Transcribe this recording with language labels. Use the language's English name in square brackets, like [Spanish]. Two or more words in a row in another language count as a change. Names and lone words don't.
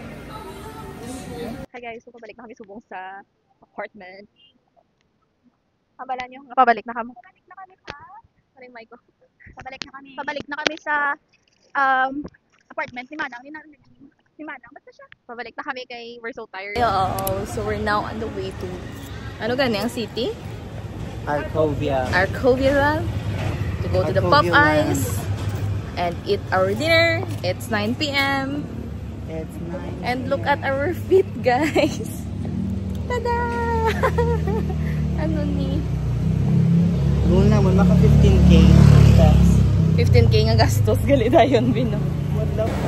[English] Hi guys, [Hiligaynon] so pabalik na kami subong sa apartment. Kabalan nyo? Pabalik na kami. Pabalik na kami pa. Sorry, mic ko. Pabalik na kami sa apartment ni Manang. Ni Manang, basta siya. Pabalik na kami kay [English] we're so tired. So we're now on the way to [Hiligaynon] ano gani ang city? [English] Arcovia. Arcovia to go to the Arcovia Popeyes and eat our dinner. It's 9 p.m. It's 9. And look at our feet, guys. [Hiligaynon] Tada! Ano ni? Noon naman, maka 15K steps. 15K nga gastos. Gali dayon, Bino. [English] What daw?